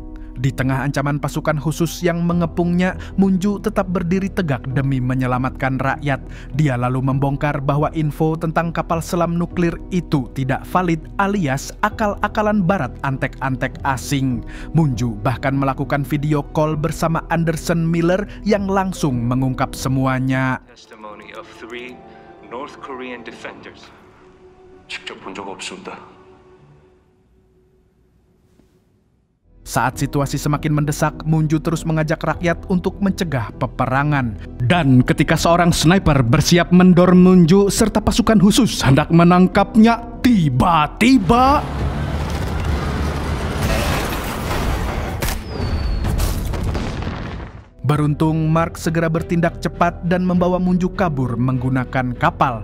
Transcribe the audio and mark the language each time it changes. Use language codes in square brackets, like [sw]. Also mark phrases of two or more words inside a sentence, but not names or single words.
[id] Di tengah ancaman pasukan khusus yang mengepungnya, Munju tetap berdiri tegak demi menyelamatkan rakyat. Dia lalu membongkar bahwa info tentang kapal selam nuklir itu tidak valid alias akal-akalan barat antek-antek asing. Munju bahkan melakukan [en] video call [id] bersama Anderson Miller yang langsung mengungkap semuanya. [en] Testimony of 3 North Korean defenders. [ko] 직접 본 적 없습니다. [id] Saat situasi semakin mendesak, Munju terus mengajak rakyat untuk mencegah peperangan. Dan ketika seorang sniper bersiap mendor Munju serta pasukan khusus hendak menangkapnya, tiba-tiba beruntung Mark segera bertindak cepat dan membawa Munju kabur menggunakan kapal.